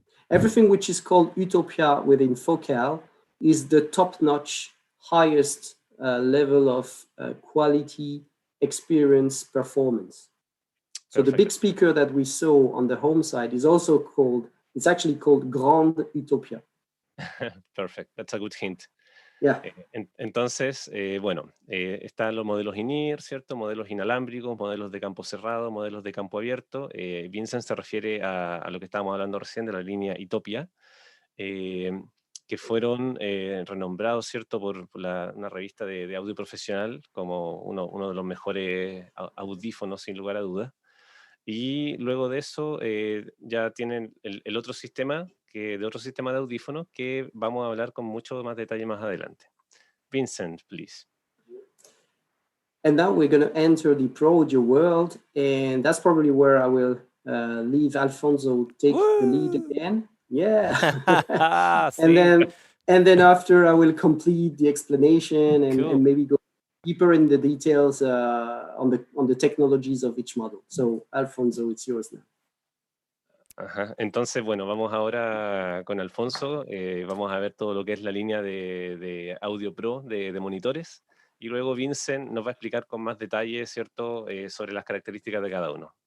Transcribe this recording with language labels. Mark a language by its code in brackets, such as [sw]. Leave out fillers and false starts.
[en] Everything which is called Utopia within Focal is the top-notch, highest level of quality, experience, performance. So the big speaker that we saw on the home side is also it's actually called Grand Utopia. Perfect, that's a good hint. Yeah. [es] Entonces, bueno, están los modelos in-ear, ¿cierto? Modelos inalámbricos, modelos de campo cerrado, modelos de campo abierto. Vincent se refiere a lo que estábamos hablando recién de la línea Utopia, que fueron renombrados, ¿cierto? por una revista de audio profesional como uno de los mejores audífonos, sin lugar a dudas. Y luego de eso ya tienen el otro sistema, de otro sistema de audífonos que vamos a hablar con mucho más detalle más adelante. [en] Vincent, please. And now we're going to enter the Pro Audio world, and that's probably where I will leave Alfonso take the lead again. Yeah. and then after I will complete the explanation and maybe go deeper in the details on the technologies of each model. So Alfonso, it's yours now. [es] Ajá. Entonces, bueno, vamos ahora con Alfonso, vamos a ver todo lo que es la línea de Audio Pro de monitores, y luego Vincent nos va a explicar con más detalle, ¿cierto?, sobre las características de cada uno.